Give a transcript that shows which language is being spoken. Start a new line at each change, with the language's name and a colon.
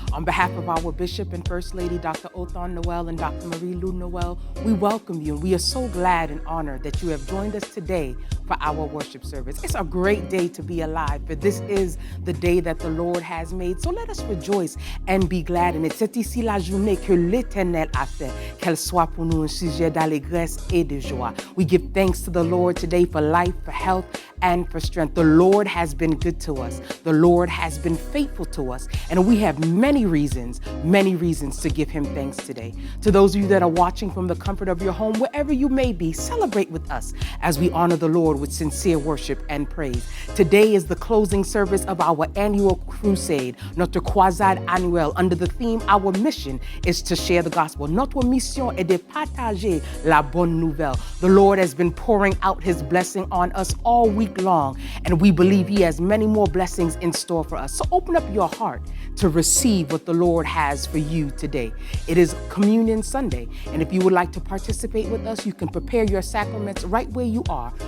English: On behalf of our Bishop and First Lady, Dr. Othon Noel and Dr. Marie Lou Noel, we welcome you and we are so glad and honored that you have joined us today for our worship service. It's a great day to be alive, for this is the day that the Lord has made. So let us rejoice and be glad in it.
French: C'est ici la journée que l'Éternel a fait, qu'elle soit pour nous un sujet d'allégresse et de joie.
English: We give thanks to the Lord today for life, for health, and for strength. The Lord has been good to us. The Lord has been faithful to us. And we have many reasons to give him thanks today. To those of you that are watching from the comfort of your home, wherever you may be, celebrate with us as we honor the Lord with sincere worship and praise. Today is the closing service of our annual crusade,
French: notre croisade annuelle,
English: under the theme, our mission is to share the gospel.
French: Notre mission est de partager la bonne nouvelle.
English: The Lord has been pouring out his blessing on us all week long, and we believe he has many more blessings in store for us. So open up your heart to receive what the Lord has for you today. It is Communion Sunday, and if you would like to participate with us, you can prepare your sacraments right where you are.